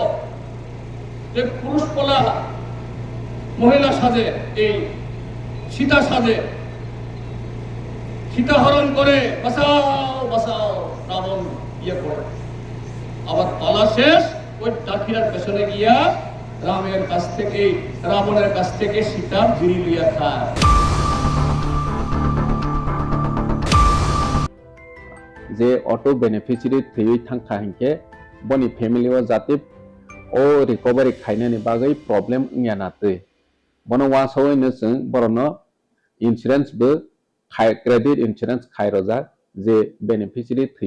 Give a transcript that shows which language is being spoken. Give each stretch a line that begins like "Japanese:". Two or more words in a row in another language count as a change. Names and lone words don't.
Bangla: পুরুষ পোলা মহিলা সাজে, এই সীতা সাজে, সীতাহরণ করে বাঁচাও বাঁচাও রাবণ ইয়ে করে, আবার পালা শেষ ওই ডাকিরার পেছনে গিয়া রামের কাছ থেকে, রাবণের কাছ থেকে সীতা বিড়ি লইয়া খায়।
Bodo: जे अटो बेनिफिशियरी थैयै थांखा हिंखे बनि फैमिली ओ जाते ओ रिकवरी खाइनानि बागै प्रब्लेम इंयानाते बनो वासौयनो जों बरनो इन्सुरेंस बो
English: credit insurance
Bodo: खायरजा जे बेनिफिशियरी